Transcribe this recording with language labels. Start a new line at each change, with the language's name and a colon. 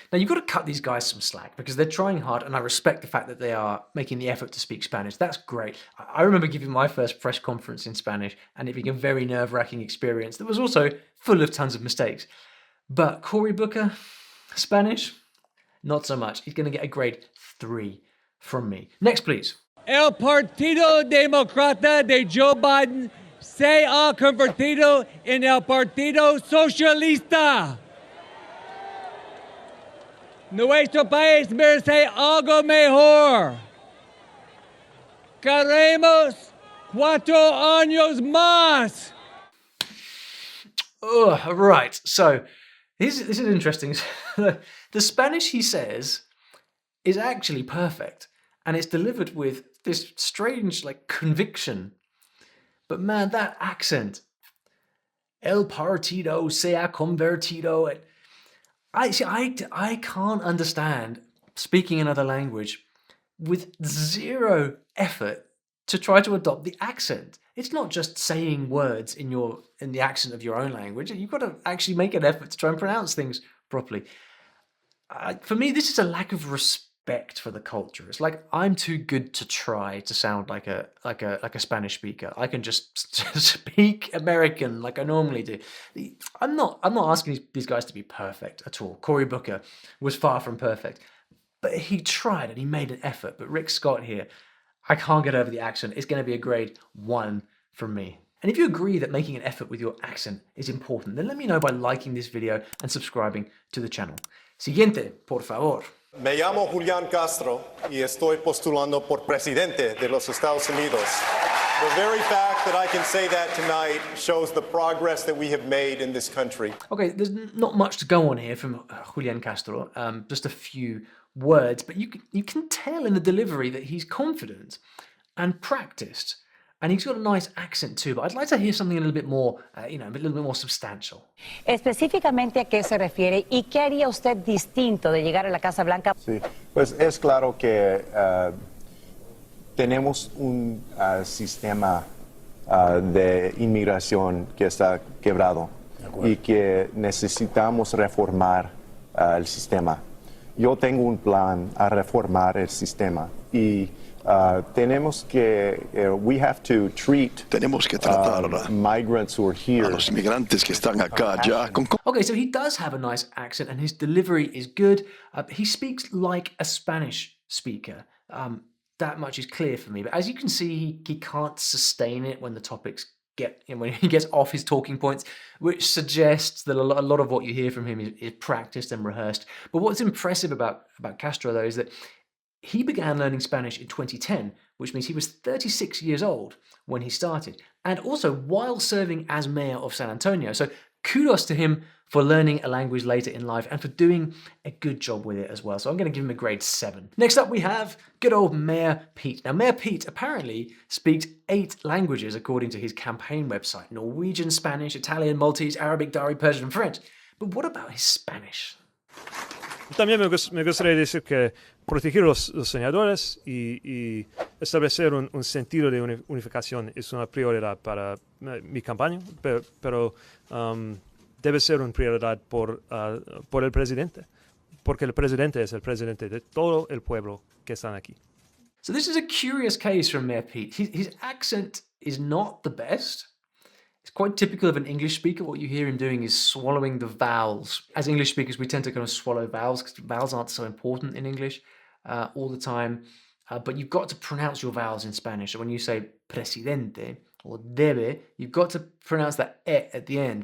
English: Now, you've got to cut these guys some slack because they're trying hard, and I respect the fact that they are making the effort to speak Spanish. That's great. I remember giving my first press conference in Spanish, and it being a very nerve-wracking experience that was also full of tons of mistakes. But Cory Booker, Spanish, not so much. He's going to get a grade 3 from me. Next, please.
Spanish: El Partido Demócrata de Joe Biden se ha convertido en el Partido Socialista. Nuestro país merece algo mejor. Queremos 4 años más.
English: Oh, right. So this is interesting. The Spanish he says is actually perfect, and it's delivered with this strange conviction. But man, that accent.
Spanish: El partido se ha convertido.
English: I can't understand speaking another language with zero effort to try to adopt the accent. It's not just saying words in the accent of your own language. You've got to actually make an effort to try and pronounce things properly. For me, this is a lack of respect for the culture. It's like I'm too good to try to sound like a Spanish speaker. I can just speak American like I normally do. I'm not asking these guys to be perfect at all. Cory Booker was far from perfect, but he tried and he made an effort. But Rick Scott here, I can't get over the accent. It's going to be a grade 1 from me. And if you agree that making an effort with your accent is important, then let me know by liking this video and subscribing to the channel.
Spanish: Siguiente, por favor. Me llamo Julián Castro y estoy postulando por presidente de los Estados Unidos.
English: The very fact that I can say that tonight shows the progress that we have made in this country. Okay, there's not much to go on here from Julián Castro, just a few words, but you can tell in the delivery that he's confident and practiced. And he's got a nice accent too, but I'd like to hear something a little bit more, a little bit more substantial.
Spanish: Específicamente, ¿a qué se refiere y qué haría usted distinto de llegar a la Casa Blanca? Sí, pues es claro que tenemos un sistema de inmigración que está quebrado y que necesitamos reformar el sistema. Yo tengo un plan a reformar el sistema y tenemos que tratar
English: migrants who are here.
Spanish: A los inmigrantes que están acá ya.
English: Okay, so he does have a nice accent and his delivery is good. He speaks like a Spanish speaker. That much is clear for me. But as you can see, he can't sustain it when the topics when he gets off his talking points, which suggests that a lot of what you hear from him is practiced and rehearsed. But what's impressive about Castro, though, is that he began learning Spanish in 2010, which means he was 36 years old when he started, and also while serving as mayor of San Antonio. So kudos to him for learning a language later in life and for doing a good job with it as well. So I'm going to give him a grade 7. Next up we have good old Mayor Pete. Now Mayor Pete apparently speaks 8 languages according to his campaign website: Norwegian, Spanish, Italian, Maltese, Arabic, Dari, Persian, and French. But what about his Spanish?
Spanish: También me gustaría decir que proteger los senadores y establecer un sentido de unificación es una prioridad para mi campaña, pero debe ser una prioridad por el presidente, porque el presidente es el presidente de todo el pueblo que están aquí.
English: So this is a curious case from Mayor Pete. His accent is not the best. It's quite typical of an English speaker. What you hear him doing is swallowing the vowels. As English speakers, we tend to kind of swallow vowels because vowels aren't so important in English all the time. But you've got to pronounce your vowels in Spanish. So when you say presidente or debe, you've got to pronounce that e at the end.